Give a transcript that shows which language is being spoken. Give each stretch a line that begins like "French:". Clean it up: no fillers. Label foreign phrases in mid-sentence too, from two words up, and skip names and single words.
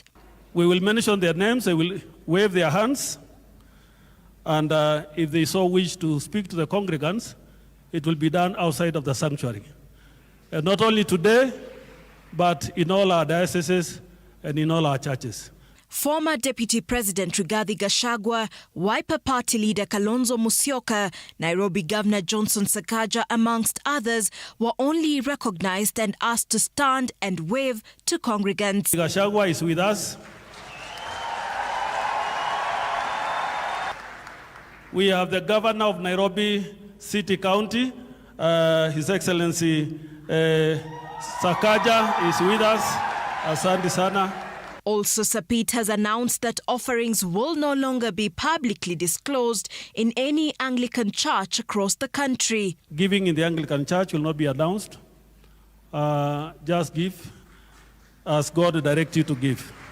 English: We will mention their names, they will wave their hands, and if they so wish to speak to the congregants, it will be done outside of the sanctuary. And not only today, but in all our dioceses and in all our churches. Former Deputy President Rigathi Gachagua, Wiper Party leader Kalonzo Musyoka, Nairobi Governor Johnson Sakaja, amongst others, were only recognized and asked to stand and wave to congregants. Gachagua is with us. We have the Governor of Nairobi City County, His Excellency Sakaja is with us.
Swahili: Asante sana.
English: Also, Sapit has announced that offerings will no longer be publicly disclosed in any Anglican church across the country. Giving in the Anglican Church will not be announced. Just give as God directs you to give.